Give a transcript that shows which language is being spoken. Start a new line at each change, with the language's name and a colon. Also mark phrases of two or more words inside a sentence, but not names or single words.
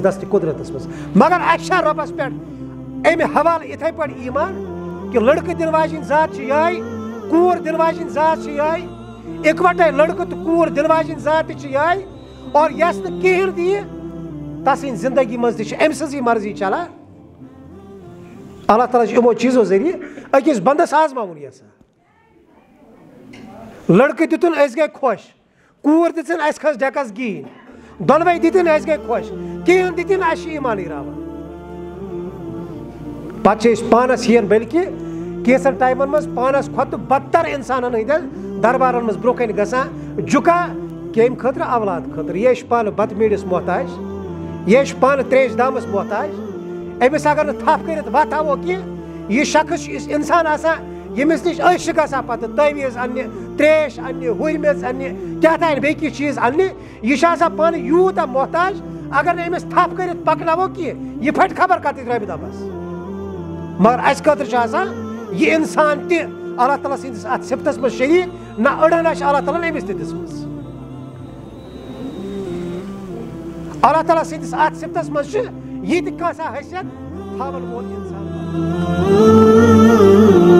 Kashmiri: دست قدرتس مز مگر اچھا ربس پہ امہ حوالہ اتھے پہ ایمان کہ لڑکہ دن واجن ذات یہ کور دن واجن ذات یہ اکوٹے لڑکہ تو کور دن واجن ذات یہ اور یس نہین دی تسند زندگی مز تہ ام سزی مرضی چلان اللہ تعالیٰ یمو چیزو ذریعہ اکس بندس آزماون یژھان لڑکہ دتن اس گئی خوش کور دتن اس کھس ڈیکس گین دونوے دتن اس گئی خوش کہین دتن اس ایمان راوان پتہ پانس ہین بلکہ کینسن ٹائمن مز پانس کھت بدتر انسانن ہندین دربارن مز برو کن گژھان جُکا کم خاطر اولاد خاطر یہ پان بت میڈس محتاج یہ پان تریش دامس محتاج امس اگر تھپ کرت وت آو کی یہ شخص اس انسان آسان یمس نش عشق گژھان پتہ تویز انہ تریش انہ ہر میژ انہ کیا تھان بیٚیہِ چیز انہ یہ پان یوٗتاہ محتاج اگر نہ امس تھپ کرت پکناو کی یہ پھٹ خبر کتھ ربہ دبس مگر اس خاطر یہ انسان تہ اللہ تعالیٰ سندس ات صفتس مز شریک نہ اڑن اللہ تعالیٰ امس تہ دژمٕژ اللہ تعالیٰ سندس ات صفتس مز یہ تہ کانٛہہ حیثیت تھاون وول انسان